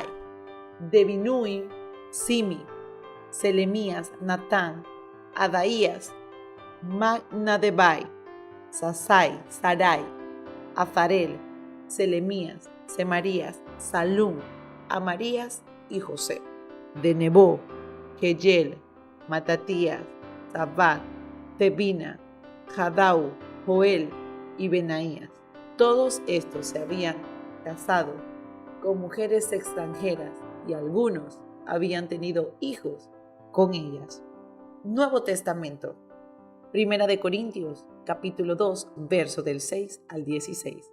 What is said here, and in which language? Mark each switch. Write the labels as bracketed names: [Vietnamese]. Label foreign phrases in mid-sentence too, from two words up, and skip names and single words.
[Spanish] De Binui, Simi, Selemías, Natán, Adaías, Magnadebai, Sasai, Sarai, Azarel, Selemías, Semarías, Salum, Amarías y José. De Nebo, Jeyel, Matatías, Zabad, Tebina, Jadau, Joel y Benaías. Todos estos se habían casado con mujeres extranjeras y algunos habían tenido hijos con ellas. Nuevo Testamento. Primera de Corintios, capítulo 2, verso del 6 al 16.